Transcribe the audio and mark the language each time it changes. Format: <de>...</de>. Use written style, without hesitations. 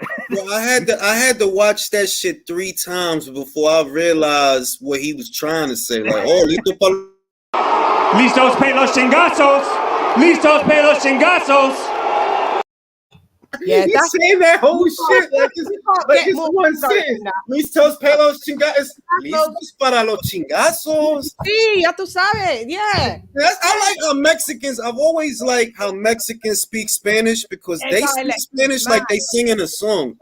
<en>Well, I had to watch that shit 3 times before I realized what he was trying to say. Like,</en> <es>listos pelos chingazos. Listos pelos chingazos.</es> <en>Yeah, He's saying that whole shit like it's more one sentence.</en> <es>Listos para los chingazos. Listos para los chingazos. Sí, ya tú sabes.</es> <en>Yeah. I like how Mexicans. I've always liked how Mexicans speak Spanish because they speak Spanish like they sing in a song.</en>